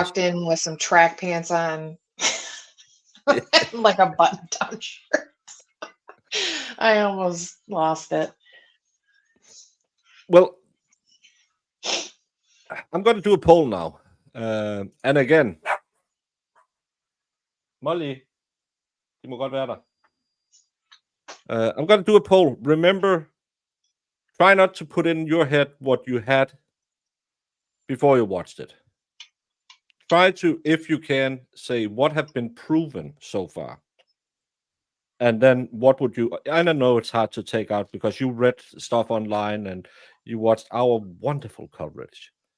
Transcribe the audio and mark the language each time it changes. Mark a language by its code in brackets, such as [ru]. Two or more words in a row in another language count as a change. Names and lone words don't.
[en] walked in with some track pants on, like a button-down shirt. I almost lost it. Well, I'm going to do a poll now. And again, Molly, [da] du må godt være der. [en] I'm going to do a poll. Remember, try not to put in your head what you had before you watched it. Try to, if you can, say what have been proven so far. And then what would you, I don't know, it's hard to take out because you read stuff online and you watched our wonderful coverage.